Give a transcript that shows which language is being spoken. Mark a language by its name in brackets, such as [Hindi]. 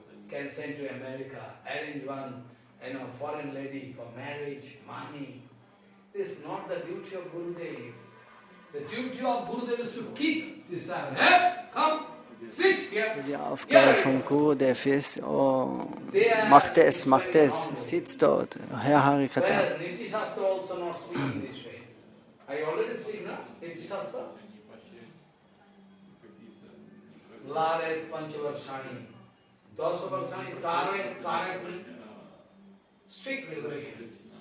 [English] Can send to America, arrange one, foreign lady for marriage, money. This is not the duty of Gurudev. The duty of Gurudev is to keep disciple. Hey, come, sit here. [German] So die Aufgabe vom Gurudev ist, oh, mach das, sitz dort, Herr Harikata. [English] Well, Niti Shastra also not speaking this way. I already speak, no? Niti Shastra. Laret Panchavarshani. Dasavarshani, Taret means strict regulation.